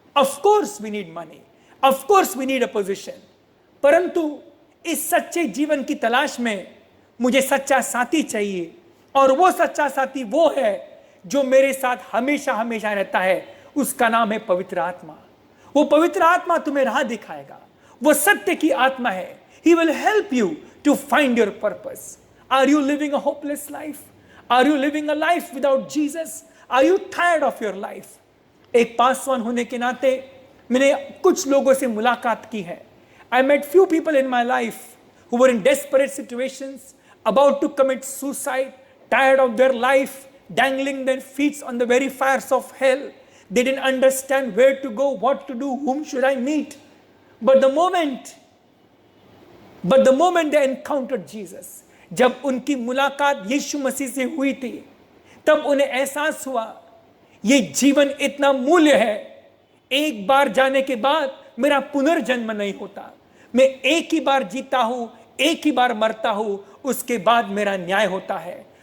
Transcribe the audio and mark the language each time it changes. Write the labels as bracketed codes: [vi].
[en] of course we need money, of course we need a position, [hi] परंतु इस सच्चे जीवन की तलाश में मुझे सच्चा साथी चाहिए, और वो सच्चा साथी वो है जो मेरे साथ हमेशा हमेशा रहता है। उसका नाम है पवित्र आत्मा। वो पवित्र आत्मा तुम्हें राह दिखाएगा, वो सत्य की आत्मा है। [en] He will help you to find your purpose. Are you living a hopeless life? Are you living a life without Jesus? Are you tired of your life? [hi] एक पासवान होने के नाते मैंने कुछ लोगों से मुलाकात की है। [en] I met few people in my life who were in desperate situations, about to commit suicide, tired of their life, dangling their feet on the very fires of hell. They didn't understand where to go, what to do, whom should I meet. But the moment But the moment they encountered Jesus, [hi] जब उनकी मुलाकात यीशु मसीह से हुई थी, तब उन्हें एहसास हुआ ये जीवन इतना मूल्य है, एक बार जाने के बाद मेरा पुनर्जन्म नहीं होता, मैं एक ही बार जीता हूं, एक ही बार मरता हूं, उसके बाद मेरा न्याय होता है।